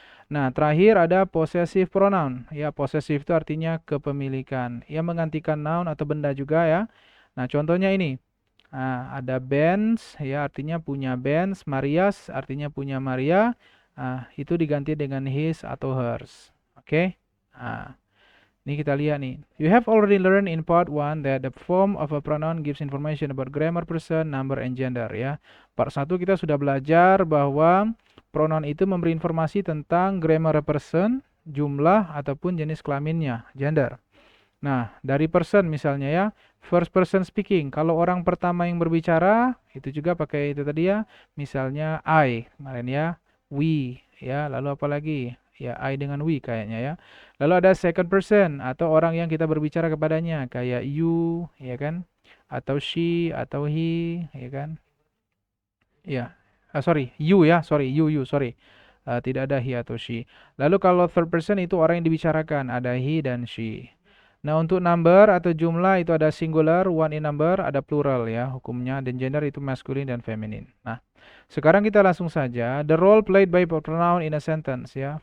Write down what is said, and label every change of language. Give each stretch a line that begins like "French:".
Indonesian: Nah, terakhir ada possessive pronoun. Ya, possessive itu artinya kepemilikan. Ia menggantikan noun atau benda juga ya. Nah, contohnya ini. Nah, ada Benz, ya artinya punya Benz. Marias artinya punya Maria. Itu diganti dengan his atau hers. Oke? Nah, ini kita lihat nih.
English: You have already learned in part 1 that the form of a pronoun gives information about grammar, person, number, and gender ya.
Indonesian: Part 1 kita sudah belajar bahwa pronoun itu memberi informasi tentang grammar person, jumlah ataupun jenis kelaminnya, gender. Nah, dari person misalnya ya, first person speaking. Kalau orang pertama yang berbicara, itu juga pakai itu tadi ya. Misalnya I, kemarin ya, we, ya. Lalu apa lagi? Ya, I dengan we kayaknya ya. Lalu ada second person atau orang yang kita berbicara kepadanya, kayak you, ya kan? Atau she, atau he, ya kan? Ya, sorry, you ya, sorry, you, sorry. Tidak ada he atau she. Lalu kalau third person itu orang yang dibicarakan, ada he dan she. Nah, untuk number atau jumlah itu ada singular, one in number, ada plural ya hukumnya, dan gender itu masculine dan feminine. Nah, sekarang kita langsung saja,
English: the role played by pronoun in a sentence ya.